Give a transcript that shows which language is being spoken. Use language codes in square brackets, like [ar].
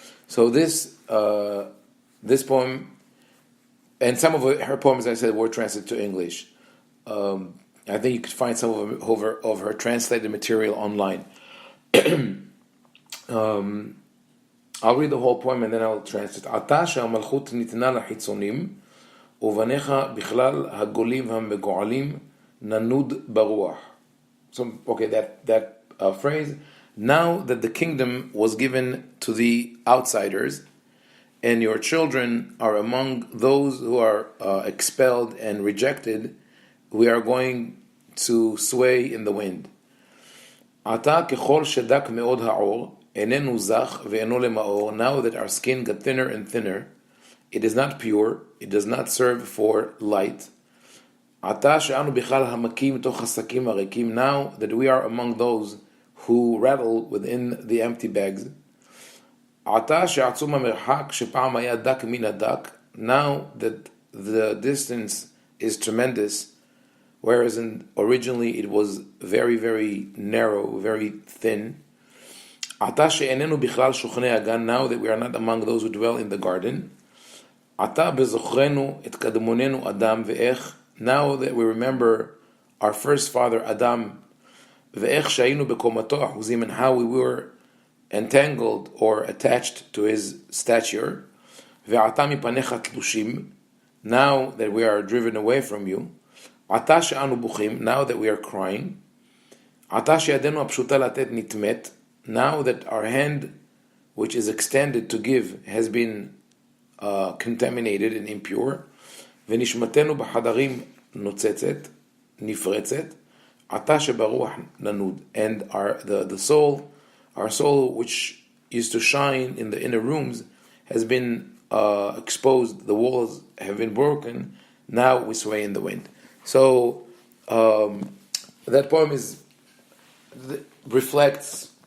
[en] So this poem, and some of her poems, I said, were translated to English. I think you could find some of her translated material online. I'll read the whole poem and then I'll translate. [he] עתה שהמלכות ניתנה לחיצונים, ובניך בכלל הגולים המגועלים ננוד ברוח. [en] So, okay, that phrase. Now that the kingdom was given to the outsiders, and your children are among those who are expelled and rejected, we are going to sway in the wind. [he] עתה ככל שדק מאוד העור, איננו זך ואינו למאור. [en] Now that our skin got thinner and thinner, it is not pure, it does not serve for light. [he] עתה שאנו בכלל המכים תוך השקים הריקים. [en] Now that we are among those who rattle within the empty bags. [he] עתה שעצום המרחק שפעם היה דק מן הדק. [en] Now that the distance is tremendous, whereas originally it was very, very narrow, very thin. [he] עתה שאיננו בכלל שוכני הגן. [en] Now that we are not among those who dwell in the garden. [he] עתה בזוכרנו את קדמוננו אדם ואיך. [en] Now that we remember our first father Adam, [he] ואיך שהיינו בקומתו אחוזים, [en] and how we were entangled or attached to his stature. [he] ועתה מפניך תלושים. [en] Now that we are driven away from you. [he] עתה שאנו בוכים. [en] Now that we are crying. [he] עתה שידנו הפשוטה לתת נטמאת. [en] Now that our hand, which is extended to give, has been contaminated and impure. [he] ונשמתנו בחדרים נוצצת, נפרצת. עתה שברוח ננוד. [en] And our soul, which used to shine in the inner rooms, has been exposed. The walls have been broken. Now we sway in the wind. So that poem reflects